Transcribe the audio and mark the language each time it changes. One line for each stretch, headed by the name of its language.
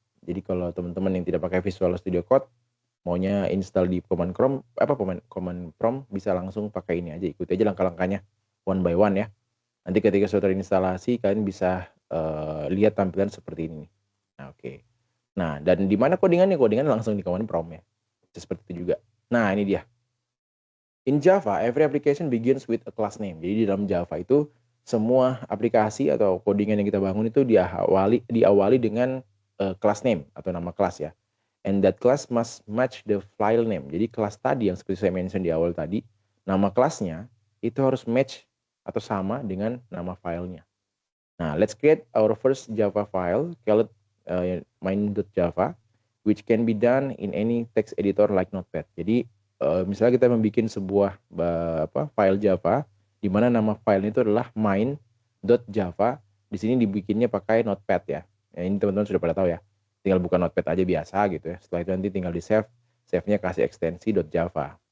Indonesian: Jadi kalau teman-teman yang tidak pakai Visual Studio Code maunya install di command prompt bisa langsung pakai ini aja, ikuti aja langkah-langkahnya one by one ya. Nanti ketika sudah terinstalasi kalian bisa lihat tampilan seperti ini. Nah, oke. Nah, dan di mana codingannya? Codingan langsung di command prompt ya. Seperti itu juga. Nah, ini dia.
English: In Java, every application begins with a class name.
Indonesian: Jadi di dalam Java itu semua aplikasi atau codingan yang kita bangun itu diawali dengan class name atau nama kelas ya.
English: And that class must match the file name.
Indonesian: Jadi kelas tadi yang seperti saya mention di awal tadi, nama kelasnya itu harus match atau sama dengan nama filenya.
English: Nah, let's create our first Java file called main.java, which can be done in any text editor like Notepad.
Indonesian: Jadi misalnya kita membuat sebuah file Java, di mana nama file itu adalah main.java. Di sini dibikinnya pakai Notepad ya. Ini teman-teman sudah pada tahu ya. Tinggal buka Notepad aja biasa gitu ya. Setelah itu nanti tinggal di save-nya kasih ekstensi .java.